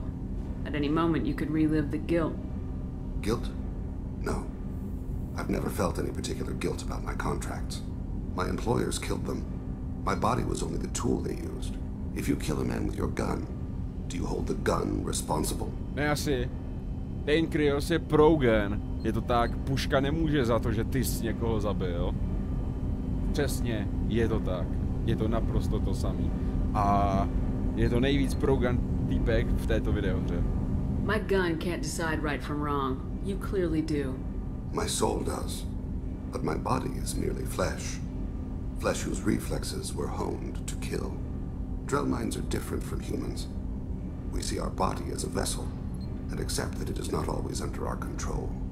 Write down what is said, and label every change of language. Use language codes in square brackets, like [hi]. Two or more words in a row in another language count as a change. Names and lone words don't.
[en] At any moment, you could relive the guilt. Guilt? No. I've never felt any particular guilt about my contracts. My employers killed them. My body was only the tool they used. If you kill a man with your gun, do you hold the gun responsible? [cs] Ne, asi. Ten Kryos je pro-gun. Je to tak, puška nemůže za to, že ty jsi někoho zabil. Přesně, je to tak. Je to naprosto to samý. A je to nejvíc pro-gun týpek v této videohře. [en] My gun can't decide right from wrong. You clearly do. My soul does. But my body is merely flesh. Flesh whose reflexes were honed to kill. Drell minds are different from humans. We see our body as a vessel, and accept that it is not always under our control.